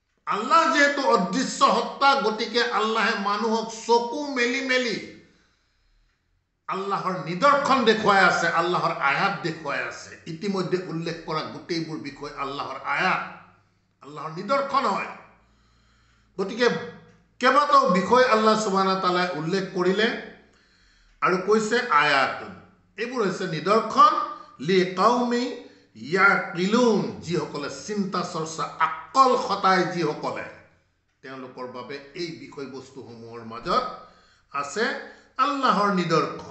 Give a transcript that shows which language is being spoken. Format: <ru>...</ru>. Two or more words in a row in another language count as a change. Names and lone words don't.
<as>আল্লাহ যেহেতু অদৃশ্য সত্তা গতিকে আল্লাহে মানুহক চকু মেলি মেলি আল্লাহৰ নিদৰ্শন দেখুৱাই আছে, আল্লাহৰ আয়াত দেখুৱাই আছে। ইতিমধ্যে উল্লেখ কৰা গোটেইবোৰ বিষয় আল্লাহৰ আয়াত, আল্লাহৰ নিদৰ্শন হয়। গতিকে কেইবাটাও বিষয় আল্লাহ</as> <ar>سبحانه وتعالى</ar> <as>উল্লেখ কৰিলে আৰু কৈছে আয়াতুন, এইবোৰ হৈছে নিদৰ্শন</as> <ar>لقوم يعقلون,</ar> <as>যিসকলে চিন্তা চৰ্চা আকল খটাই যিসকলে, তেওঁলোকৰ বাবে এই বিষয়বস্তুসমূহৰ মাজত আছে আল্লাহৰ নিদৰ্শন।</as>